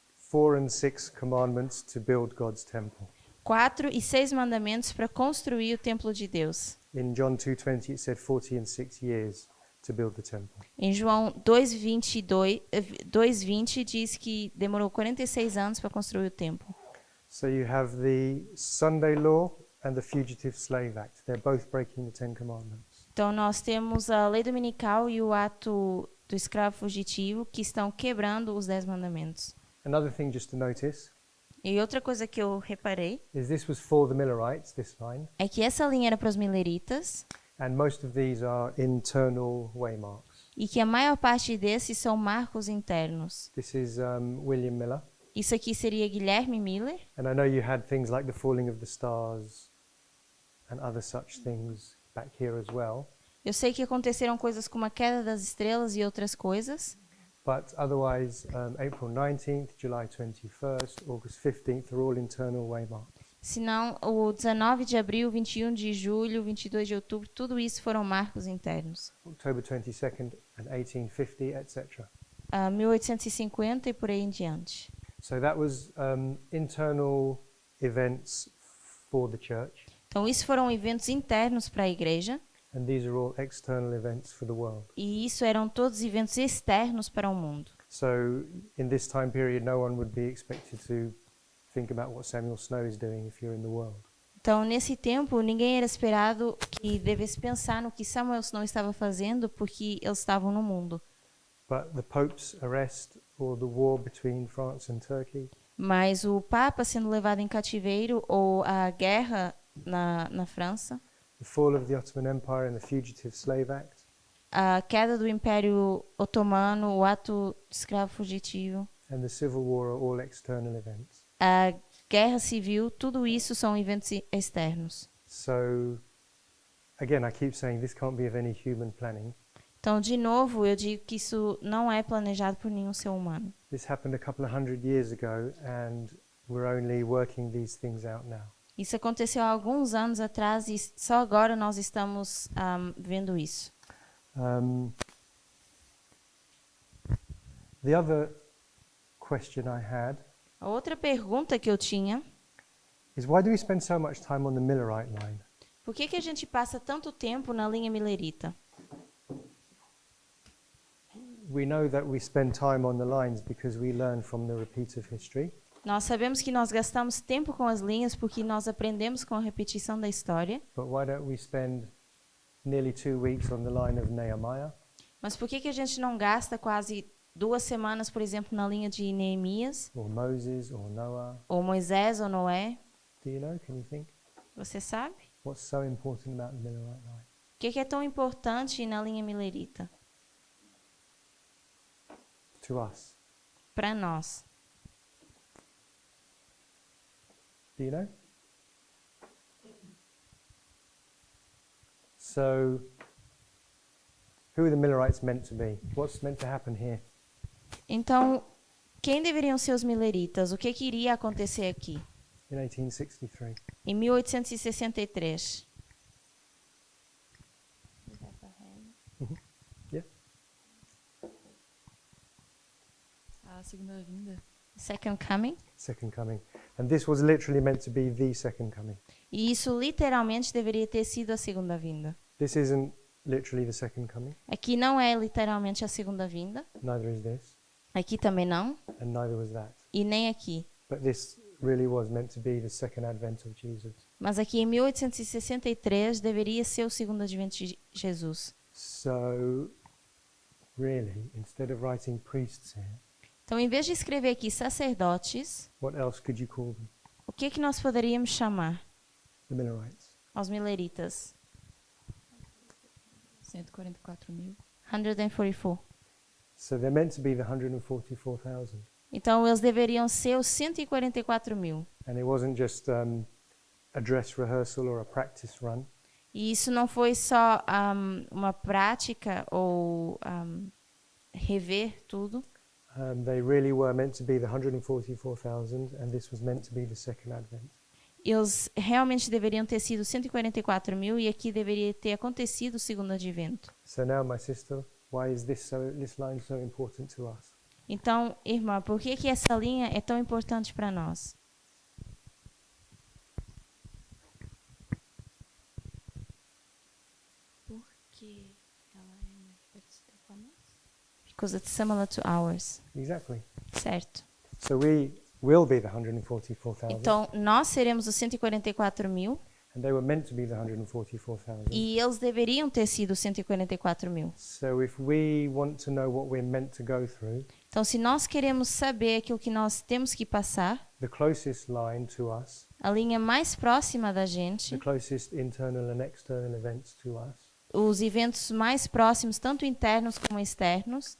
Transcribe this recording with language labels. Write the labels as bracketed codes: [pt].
[en] 4 and 6 commandments to build God's temple. [pt] 4 e 6 mandamentos para construir o templo de Deus. [en] In John 2:20, it said 40 and 6 years to build the temple. [pt] Em João 2:20 diz que demorou 46 anos para construir o templo. [en] So you have the Sunday law and the Fugitive Slave Act. They're both breaking the Ten Commandments. [pt] Então nós temos a lei dominical e o ato do escravo fugitivo que estão quebrando os 10 mandamentos. [en] Another thing just to notice [pt] E outra coisa que eu reparei [en] is this was for the Millerites, this line, [pt] é que essa linha era para os mileritas [en] and most of these are internal waymarks. [pt] e que a maior parte desses são marcos internos. [en] This is William Miller, [pt] Isso aqui seria Guilherme Miller. [en] and I know you had things like the falling of the stars and other such things back here as well, [pt] Eu sei que aconteceram coisas como a queda das estrelas e outras coisas, [en] but otherwise April 19th, July 21st, August 15th are all internal waymarks. [pt] Senão, o 19 de abril, 21 de julho, 22 de outubro, tudo isso foram marcos internos. [en] October 22nd and 1850, etc. [pt] 1850 e por aí em diante. [en] So that was internal events for the church, [pt] Então, isso foram eventos internos para a igreja, [en] and these are all external events for the world. [pt] e isso eram todos eventos externos para o mundo. [en] So in this time period, no one would be expected to think about what Samuel Snow is doing if you're in the world. [pt] Então, nesse tempo, ninguém era esperado que devesse pensar no que Samuel Snow estava fazendo, porque eles estavam no mundo. [en] But the Pope's arrest or the war between France and Turkey, [pt] Mas o Papa sendo levado em cativeiro, ou a guerra na França, [en] the fall of the Ottoman Empire and the Fugitive Slave Act, [pt] a queda do Império Otomano, o ato de escravo fugitivo, [en] and the Civil War are all external events. [pt] a guerra civil, tudo isso são eventos externos. [en] So again, I keep saying this can't be of any human planning. [pt] Então, de novo, eu digo que isso não é planejado por nenhum ser humano. [en] This happened a couple of hundred years ago, and we're only working these things out now. [pt] Isso aconteceu há alguns anos atrás e só agora nós estamos vendo isso. [en] The other question I had [pt] A outra pergunta que eu tinha, [en] is why do we spend so much time on the Millerite line? [pt] por que a gente passa tanto tempo na linha milerita? [en] We know that we spend time on the lines because we learn from the repeat of history. [pt] Nós sabemos que nós gastamos tempo com as linhas porque nós aprendemos com a repetição da história. [en] But why don't we spend nearly 2 weeks on the line of Nehemiah? [pt] Mas por que a gente não gasta quase 2 semanas, por exemplo, na linha de Neemias, [en] Or Moses, or Noah? [pt] ou Moisés ou Noé? [en] Do you know? Can you think? [pt] Você sabe? [en] What's so important about the Millerite line? [pt] O que é tão importante na linha milerita? [en] To us. [pt] Para nós. [en] Do you know? So, who are the Millerites meant to be? What's meant to happen here? [pt] Então, quem deveriam ser os mileritas? O que iria acontecer aqui? [en] In 1863. [pt] Em 1863. [en] Yeah? [pt] A segunda vinda. [en] Second coming. Second coming. And this was literally meant to be the second coming. [pt] E isso literalmente deveria ter sido a segunda vinda. [en] This isn't literally the second coming. [pt] Aqui não é literalmente a segunda vinda. [en] Neither is this. [pt] Aqui também não. [en] And neither was that. [pt] E nem aqui. [en] But this really was meant to be the second advent of Jesus. [pt] Mas aqui em 1863 deveria ser o segundo advento de Jesus. [en] So, really, instead of writing priests here, [pt] Então, em vez de escrever aqui sacerdotes, [en] what else could you call them? [pt] o que nós poderíamos chamar [en] The Millerites. [pt] aos mileritas? [en] 144.000. [pt] 144. [en] So they're meant to be the 144,000. [pt] Então, eles deveriam ser os 144 mil. [en] And it wasn't just a dress rehearsal or a practice run. [pt] E isso não foi só uma prática ou rever tudo. [en] They really were meant to be the 144,000, and this was meant to be the second advent. [pt] Eles realmente deveriam ter sido 144 mil e aqui deveria ter acontecido o segundo advento. [en] So now, my sister, why is this line so important to us? [pt] Então, irmã, por que essa linha é tão importante para nós? Porque ela é muito parecida com a nossa. [en] Because it's similar to ours. Exactly. [pt] Certo. [en] So we will be the 144,000, [pt] Então, nós seremos os 144 mil [en] and they were meant to be the 144,000. [pt] e eles deveriam ter sido 144 mil. [en] So if we want to know what we're meant to go through, [pt] Então, se nós queremos saber aquilo que nós temos que passar, [en] the closest line to us, [pt] a linha mais próxima da gente, [en] the closest internal and external events to us, [pt] os eventos mais próximos, tanto internos como externos,